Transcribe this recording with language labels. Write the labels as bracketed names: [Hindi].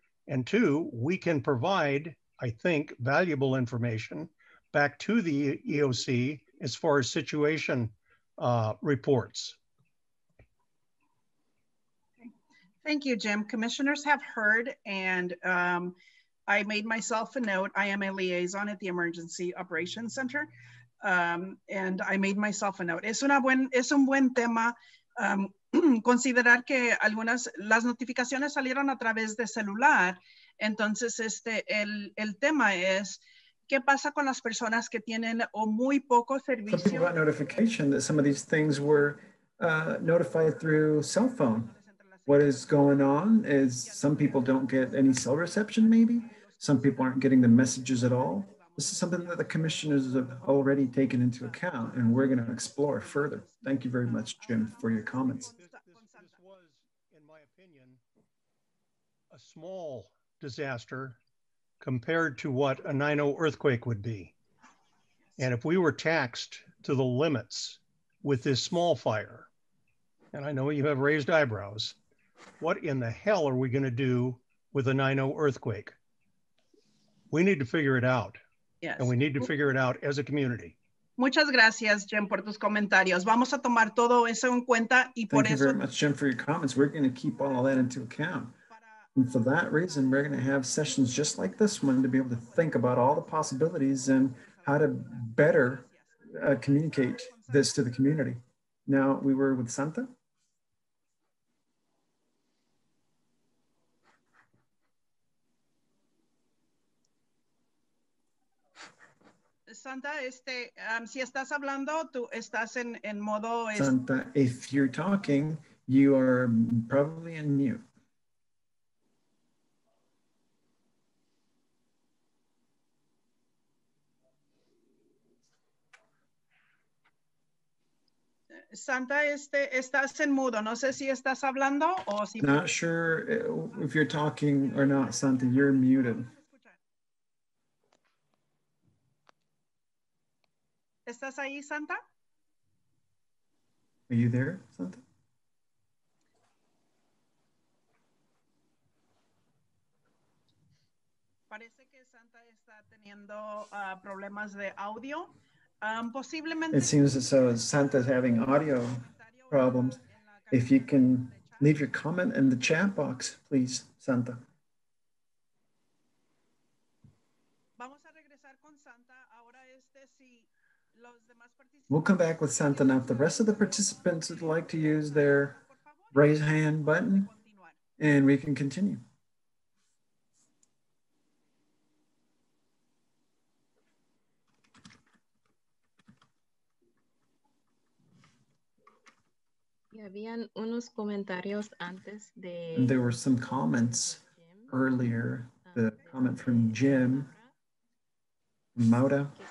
[English] And two, we can provide, I think, valuable information back to the EOC as far as situation reports. Thank you, Jim. Commissioners have heard, and I made myself a note. I am a liaison at the Emergency Operations Center, and I made myself a note. [Spanish] Es un buen tema considerar que las notificaciones salieron a través de celular. Entonces, el tema es, ¿qué pasa con las personas que tienen o muy poco servicio? [English] Some people got notification that some of these things were notified through cell phone. What is going on is some people don't get any cell reception, maybe. Some people aren't getting the messages at all. This is something that the commissioners have already taken into account, and we're going to explore further. Thank you very much, Jim, for your comments. This was, in my opinion, a small disaster compared to what a 9/0 earthquake would be. And if we were taxed to the limits with this small fire, and I know you have raised eyebrows, what in the hell are we going to do with a 9/0 earthquake? We need to figure it out. Yes. And we need to figure it out as a community. [Spanish] Muchas gracias, Jim, por tus comentarios. Vamos a tomar todo eso en cuenta y por eso. [English] Thank you very much, Jim, for your comments. We're going to keep all of that into account. And for that reason, we're going to have sessions just like this one to be able to think about all the possibilities and how to better communicate this to the community. Now, we were with Santa. [Spanish] Santa, si estás hablando, tú estás en modo... [English] Santa, if you're talking, you are probably in mute. [Spanish] Santa, estás en mudo. No sé si estás hablando o si... [English] Not sure if you're talking or not, Santa, you're muted. [Spanish] ¿Estás ahí, Santa? [English] Are you there, Santa? [Spanish] Parece que Santa está teniendo problemas de audio. Posiblemente. [English] It seems as though Santa's having audio problems. If you can leave your comment in the chat box, please, Santa. [Spanish] Vamos a regresar con Santa. Ahora si [English] we'll come back with Santa now. If the rest of the participants would like to use their raise hand button, and we can continue. [Spanish] Habían unos comentarios antes de... [English] And there were some comments earlier. The comment from Jim Mauda.